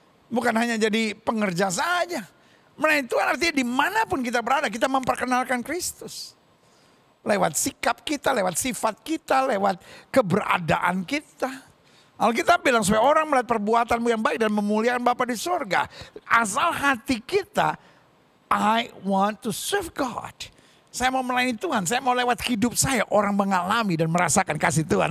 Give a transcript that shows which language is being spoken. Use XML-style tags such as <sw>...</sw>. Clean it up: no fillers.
<id>Bukan hanya jadi pengerja saja. Melayani Tuhan artinya dimanapun kita berada, kita memperkenalkan Kristus. Lewat sikap kita, lewat sifat kita, lewat keberadaan kita. Alkitab bilang supaya orang melihat perbuatanmu yang baik dan memuliakan Bapa di surga. Asal hati kita,</id> <en>I want to serve God.</en> <id>Saya mau melayani Tuhan, saya mau lewat hidup saya orang mengalami dan merasakan kasih Tuhan.</id>